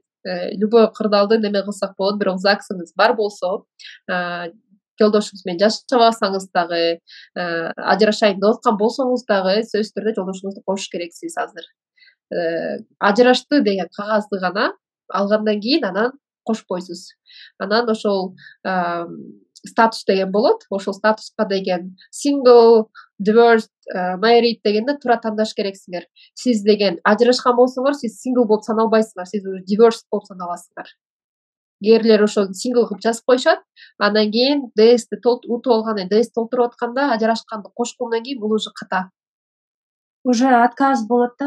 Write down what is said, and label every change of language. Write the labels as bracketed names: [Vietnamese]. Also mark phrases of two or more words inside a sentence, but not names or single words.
[Kyrgyz] Любой кырдаалды неме кылсак болот, бирок ЗАГСыңыз бар болсо, жолдошуңуз менен жашабасаңыз дагы, ажырашайын деп аткан болсоңуз дагы, сөзсүз түрдө жолдошуңузду кошуш керексиз азыр. Ажырашты деген кагазды гана алгандан кийин анан кошпойсуз. Анан ошол статус деген болот. Ошол статуска деген [English] single, divorced, married [Kyrgyz] дегенде туура тандаш керексиңер. Сиз деген ажырашкан болсоңор, сиз single болуп саналбайсыңар, сиз уже divorced болуп саналасыңар. Эрлер ошол single кылып жазып коюшат. Андан кийин DS-ти утуп алган, DS толтуруп атканда ажырашканды кошкондон кийин бул уже ката. Уже отказ болот да.